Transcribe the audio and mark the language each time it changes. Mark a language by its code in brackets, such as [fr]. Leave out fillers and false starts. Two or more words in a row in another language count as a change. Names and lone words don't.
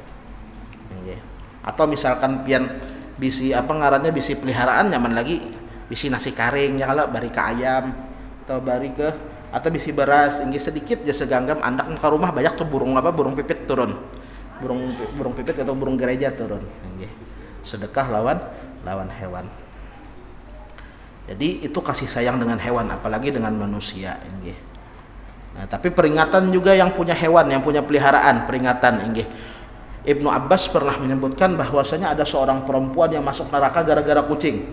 [bjn] Atau misalkan pian bisi ngarannya bisi peliharaan, nyaman lagi bisi nasi karing ya, kalau bari ke ayam atau bisi beras sedikit ya seganggam andak ke rumah banyak tuh burung pipit turun, burung pipit atau burung gereja turun. Sedekah lawan hewan. [id] Jadi itu kasih sayang dengan hewan, apalagi dengan manusia. Nah, tapi peringatan juga yang punya hewan, yang punya peliharaan, peringatan. Ibnu Abbas pernah menyebutkan bahwasanya ada seorang perempuan yang masuk neraka gara-gara kucing.